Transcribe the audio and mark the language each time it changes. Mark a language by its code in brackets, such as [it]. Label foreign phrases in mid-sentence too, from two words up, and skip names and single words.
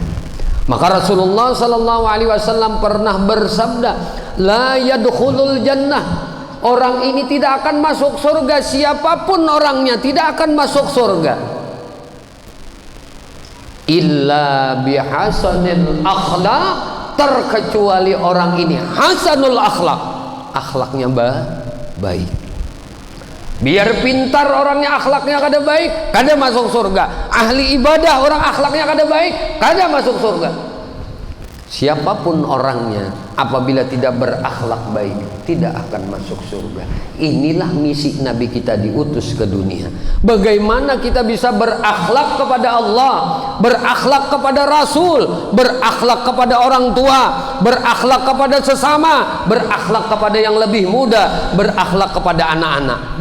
[id] Maka Rasulullah [ar] sallallahu alaihi wasallam [id] pernah bersabda, [ar] la yadkhulul jannah. [id] Orang ini tidak akan masuk surga, siapapun orangnya tidak akan masuk surga [ar] illa bihasanil akhlaq, [id] terkecuali orang ini [ar] hasanul akhlak, [id] akhlaknya baik. [bjn] Biar pintar orangnya, akhlaknya kada baik, kada masuk surga. Ahli ibadah orang akhlaknya kada baik, kada masuk surga. [id] Siapapun orangnya apabila tidak berakhlak baik tidak akan masuk surga. Inilah misi Nabi kita diutus ke dunia. Bagaimana kita bisa berakhlak kepada Allah, berakhlak kepada Rasul, berakhlak kepada orang tua, berakhlak kepada sesama, berakhlak kepada yang lebih muda, berakhlak kepada anak-anak.